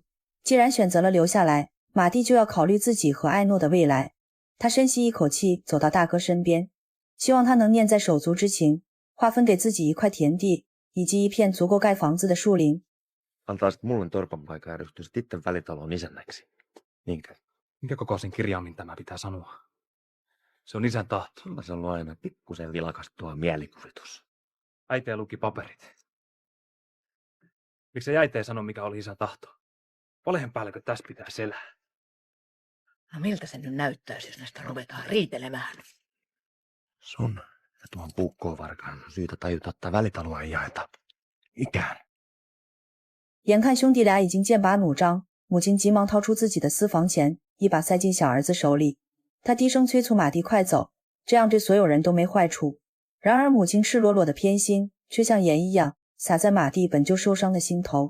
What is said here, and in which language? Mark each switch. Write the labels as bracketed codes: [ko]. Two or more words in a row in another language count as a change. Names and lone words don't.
[zh] 既然选择了留下来，马蒂就要考虑自己和艾诺的未来。他深吸一口气，走到大哥身边，希望他能念在手足之情，划分给自己一块田地以及一片足够盖房子的树林。 [fi] Antaisit mulle torpan paikan ja ryhtyisit itse välitalon isännäksi. Niinkö? Minkä kokoisen kirjaimin tämä pitää sanoa? Se on isän tahto. Sulla se on ollut aina pikkusen vilkas tuo mielikuvitus. Äiti luki paperit. Miksi äiti ei sano, mikä oli isän tahto? Valehen päällekö tässä pitää selää? No miltä se nyt näyttäisi, jos näistä ruvetaan riitelemään? Sun ja tuon puukkovarkaan on syytä tajuta, että välitaloa ei jaeta ikään. [zh] 眼看兄弟俩已经剑拔弩张，母亲急忙掏出自己的私房钱，一把塞进小儿子手里。他低声催促马蒂快走，这样对所有人都没坏处。然而母亲赤裸裸的偏心，却像盐一样洒在马蒂本就受伤的心头。